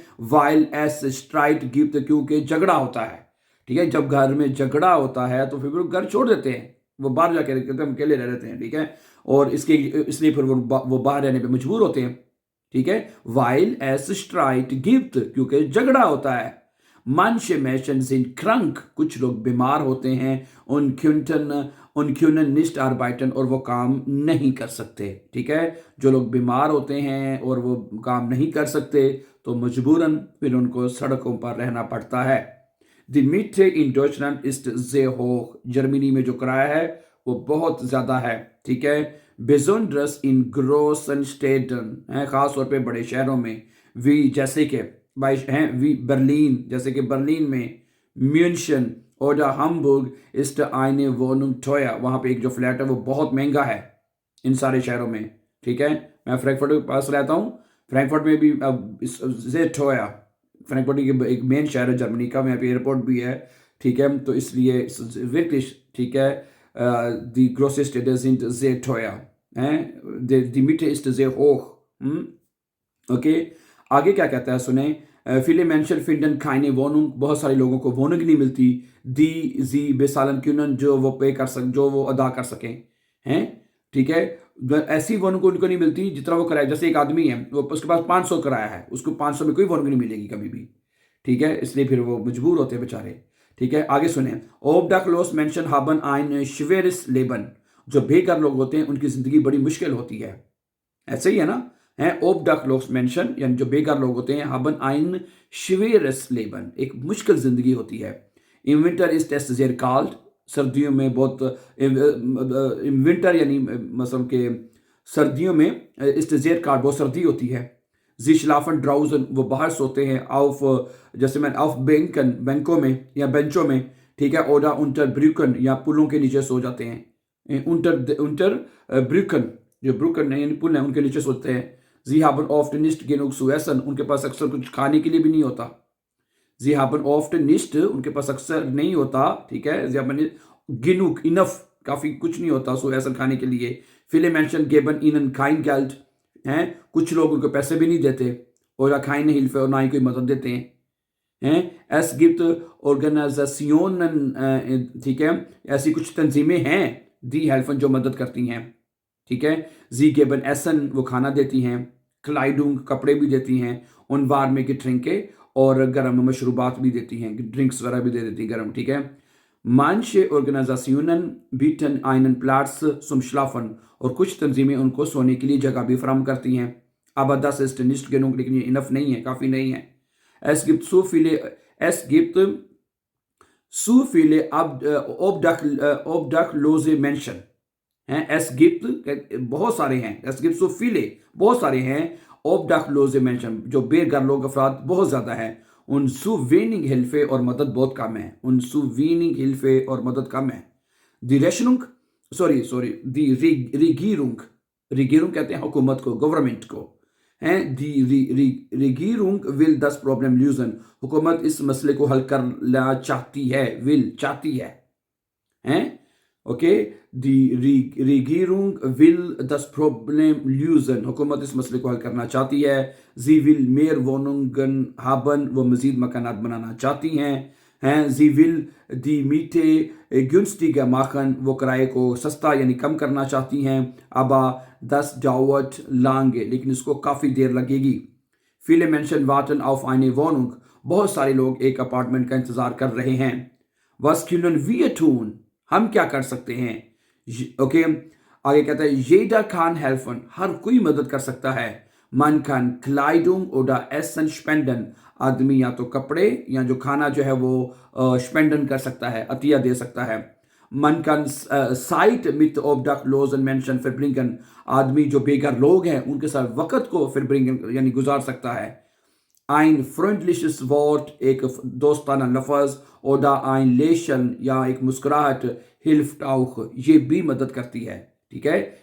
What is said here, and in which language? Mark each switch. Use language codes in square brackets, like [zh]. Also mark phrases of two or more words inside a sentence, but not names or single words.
[de] weil es Streit gibt, [hi] क्योंकि झगड़ा होता है, ठीक है। जब घर में झगड़ा होता है तो फिर वो घर छोड़ देते हैं, वो बाहर जाके कहते हैं हम अकेले रह रहते हैं, ठीक है। और इसलिए फिर वो बाहर रहने पे मजबूर होते हैं, ठीक है। [de] weil es Streit gibt, [hi] क्योंकि झगड़ा होता है। [de] manche Menschen sind krank, [hi] कुछ लोग बीमार होते हैं। [de] und nicht arbeiten, [hi] और वो काम नहीं कर सकते, ठीक है। जो लोग बीमार होते हैं और वो काम नहीं कर सकते तो मजबूरन फिर उनको सड़कों पर रहना पड़ता है। [de] Die Miete in Deutschland ist sehr hoch, [hi] जर्मनी में जो किराया है वो बहुत ज्यादा है, ठीक है। [de] Besonders in großen Städten, [hi] है खास तौर पे बड़े शहरों में। wie जैसे कि wie बर्लिन, जैसे कि बर्लिन में। [de] म्यूनशन और हमबुर्ग ist eine Wohnung teuer, [hi] वहाँ पे एक जो फ्लैट है वो बहुत महंगा है इन सारे शहरों में, ठीक है। मैं फ्रैंकफर्ट के पास रहता हूँ, फ्रैंकफर्ट में भी [de] sehr teuer, [hi] फ्रैंकफर्ट एक मेन शहर है जर्मनी का, वहाँ पे एयरपोर्ट भी है, ठीक है। तो इसलिए wirklich, ठीक है, [de] die große Städte sind sehr teuer, die Miete ist sehr hoch, [en] OK. [hi] आगे क्या कहता है सुने। [de] viele Menschen finden keine Wohnung, [hi] बहुत सारे लोगों को wohnung नहीं मिलती। [de] die sie bezahlen können, [hi] जो वो अदा कर सकें, हैं, ठीक है। ऐसी wohnung उनको नहीं मिलती जितना वो किराया, जैसे एक आदमी है वो उसके पास 500 किराया है, उसको 500 में कोई wohnung नहीं मिलेगी कभी भी, ठीक है। इसलिए फिर वो मजबूर होते हैं बेचारे, ठीक है। आगे सुने। [de] obdachlos Menschen haben ein schweres Leben, [hi] जो बेघर लोग होते हैं उनकी जिंदगी बड़ी मुश्किल होती है, ऐसे ही है ना, है। [de] obdachlos Menschen [hi] यानी जो बेघर लोग होते हैं, [de] haben ein schweres Leben, [hi] एक मुश्किल जिंदगी होती है। [de] im Winter ist es sehr kalt, [hi] सर्दियों में बहुत, [de] im Winter [hi] यानी मतलब के सर्दियों में [de] ist sehr kalt, [hi] बहुत सर्दी होती है। [de] sie schlafen draußen, [hi] वो बाहर सोते हैं। auf, जैसे मैं [de] auf Bänken, [hi] बैंकों में या बेंचों में, ठीक है। [de] oder unter Brücken, [hi] या पुलों के नीचे सो जाते हैं। [de] unter Brücken, [hi] जो ब्रुकन यानी पुल है उनके नीचे सोते हैं। [de] Sie haben oft nicht genug zu essen, [hi] उनके पास अक्सर कुछ खाने के लिए भी नहीं होता। [de] Sie haben oft nicht, [hi] उनके पास अक्सर नहीं होता, ठीक है। [de] Sie haben genug, [en] enough, [hi] काफी कुछ नहीं होता [de] zu essen, [hi] खाने के लिए। [de] Viele Menschen geben ihnen kein Geld, [hi] हैं, कुछ लोग उनको पैसे भी नहीं देते। [de] oder keine Hilfe, [hi] और ना ही कोई मदद देते हैं। [de] Es gibt Organisationen, [hi] ठीक है, ऐसी कुछ तंजीमें हैं, [de] die helfen, [hi] जो मदद करती हैं, ठीक है। [de] Sie geben Essen, [hi] वो खाना देती हैं। Kleidung, कपड़े भी देती हैं। [de] und warme Getränke, [hi] और गर्म मशरूबात भी देती हैं, ड्रिंक्स वगैरह भी दे देती हैं गर्म, ठीक है। [de] Manche Organisationen bieten einen Platz zum Schlafen, [hi] और कुछ तंजीमें उनको सोने के लिए जगह भी फराहम करती हैं। [de] aber das ist nicht genug, [hi] लेकिन ये इनफ नहीं है, काफ़ी नहीं है। [de] Es gibt so viele obdachlose Menschen, हैं। es gibt, [hi] बहुत सारे हैं, [de] es gibt so viele, [hi] बहुत सारे हैं। [de] obdachlose Menschen, [hi] जो बेघर लोग, अफराद बहुत ज़्यादा हैं। [de] und zu wenig Hilfe, [hi] और मदद बहुत कम है। [de] und zu wenig Hilfe, [hi] और मदद कम है। [de] die Rechnung, die Regierung [hi] कहते हैं हुकूमत को, गवर्नमेंट को, हैं। [de] die Regierung will das Problem lösen, [hi] हुकूमत इस मसले को हल करना चाहती है, चाहती है, हैं। [en] OK, [de] die Regierung will das Problem lösen, [hi] हुकूमत इस मसले को हल करना चाहती है। [de] sie will mehr Wohnungen haben, [hi] वो मजीद मकानात बनाना चाहती हैं। [de] sie will die Miete günstiger machen, [hi] वो किराए को सस्ता यानी कम करना चाहती हैं। [de] aber das dauert lange, [hi] लेकिन इसको काफ़ी देर लगेगी। [de] viele Menschen warten auf eine Wohnung, [hi] बहुत सारे लोग एक अपार्टमेंट का इंतज़ार कर रहे हैं। [de] was können wir tun, [hi] हम क्या कर सकते हैं। ओके, आगे कहता है [de] jeder kann helfen, [hi] हर कोई मदद कर सकता है। [de] man kann Kleidung oder Essen spenden, [hi] आदमी या तो कपड़े या जो खाना जो है वो स्पेंडन कर सकता है, अतिया दे सकता है। [de] man kann Zeit mit obdachlosen Menschen verbringen, [hi] आदमी जो बेघर लोग हैं उनके साथ वक़्त को verbringen यानी गुजार सकता है। [de] ein freundliches Wort, [hi] एक दोस्ताना लफ्ज़, [de] oder ein Lächeln, [hi] या एक मुस्कुराहट, [de] hilft auch, [hi] ये भी मदद करती है, ठीक है।